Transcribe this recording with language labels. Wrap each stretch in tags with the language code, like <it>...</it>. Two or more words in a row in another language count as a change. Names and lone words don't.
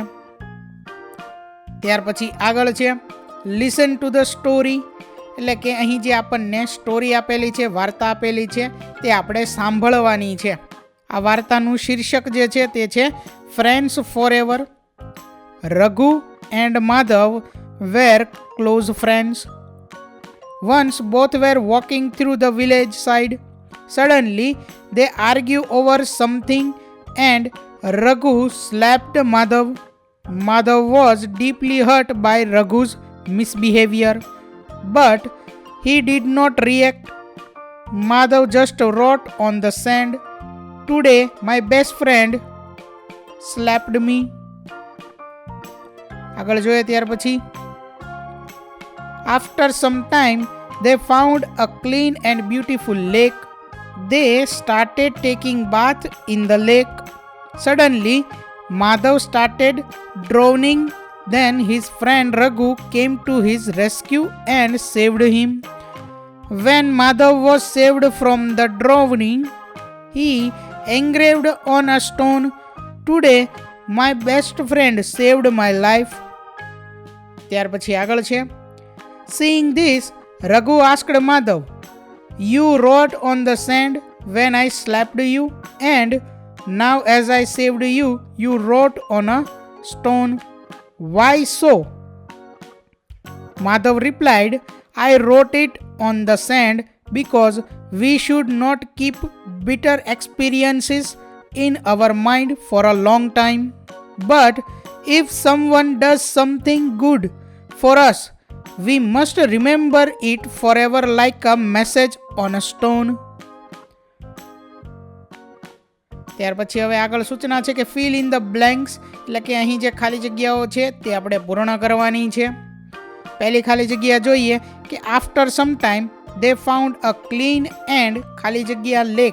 <gu>ત્યાર પછી આગળ છે</gu> <en>listen to the story,</en> <gu>એટલે કે અહીં જે આપણને સ્ટોરી આપેલી છે, વાર્તા આપેલી છે, તે આપણે સાંભળવાની છે. આ વાર્તાનું શીર્ષક જે છે તે છે ફ્રેન્ડ્સ ફોરએવર.</gu> <en>Raghu and Madhav were close friends. Once both were walking through the village side. Suddenly they argue over something and Raghu slapped Madhav. Madhav was deeply hurt by Raghu's misbehavior, but he did not react. Madhav just wrote on the sand, "Today my best friend slapped me."</en> <gu>આગળ જોઈએ ત્યાર પછી</gu> <en>After some time, they found a clean and beautiful lake. They started taking bath in the lake. Suddenly, Madhav started drowning. Then his friend Raghu came to his rescue and saved him. When Madhav was saved from the drowning, he engraved on a stone, "Today, my best friend saved my life."</en> <gu>ત્યાર પછી આગળ છે</gu> <en>Seeing this, Raghu asked Madhav, "You wrote on the sand when I slapped you, and now as I saved you, you wrote on a stone. Why so?" Madhav replied, "I wrote it on the sand because we should not keep bitter experiences in our mind for a long time. But if someone does something good for us, we must remember it forever like a message on a stone."</en> <gu>ત્યાર પછી હવે આગળ સૂચના છે કે</gu> <en>fill in the blanks,</en> <gu>એટલે કે અહીં જે ખાલી જગ્યાઓ છે તે આપણે પૂર્ણ કરવાની છે. પહેલી ખાલી જગ્યા જોઈએ કે</gu> <en>after some time they found a clean and</en> <gu>ખાલી જગ્યા</gu> <en>લેક.</en>